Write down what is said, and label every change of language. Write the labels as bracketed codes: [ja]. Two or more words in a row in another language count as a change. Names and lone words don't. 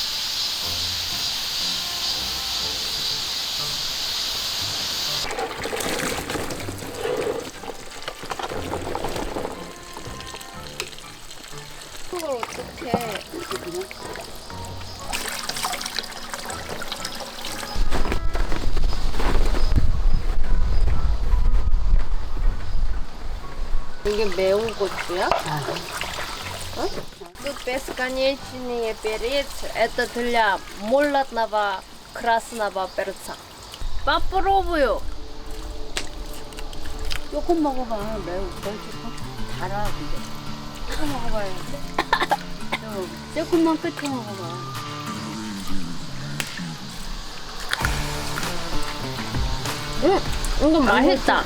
[ko] 그걸 어떻게? 이게 매운 고추야? [ru] Тут бесконечный перец, это для молотого красного перца. Попробую. [ko] 조금 먹어봐. 매우 조금 달아 근데. 조금 먹어봐야 돼. 조금만 끝에 먹어봐. 이거 맛있다.